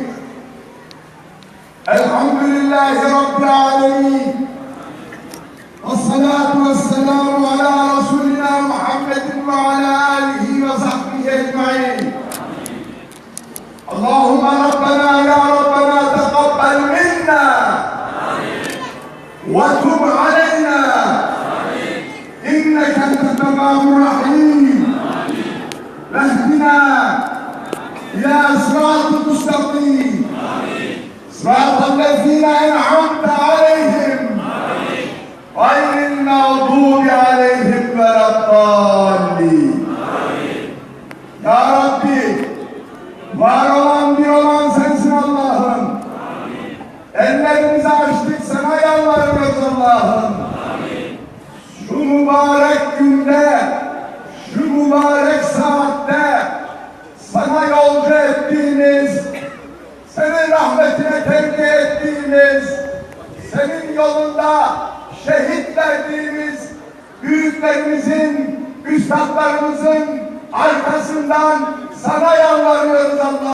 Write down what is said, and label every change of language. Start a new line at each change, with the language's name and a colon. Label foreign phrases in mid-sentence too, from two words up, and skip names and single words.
Arabic: الحمد لله رب العالمين. والصلاة والسلام على رسولنا محمد وعلى آله وصحبه أجمعين. اللهم ربنا يا ربنا تقبل منا. وتب علينا إنك أنت التواب الرحيم واهدنا إلى صراط المستقيم صراط الذين أنعمت عليهم غير المغضوب عليهم ولا الضالين.
Turkish: Ya Rabbi, var olan bir olan sensin Allah'ım. Ellerimizi açtık, sana yalvarıyoruz Allah'ım. Şu mübarek günde, şu mübarek saatte sana yolcu ettiğimiz, senin rahmetine tevdi ettiğimiz, senin yolunda şehit verdiğimiz büyüklerimizin, üstadlarımızın arkasından sana yalvarıyoruz Allah.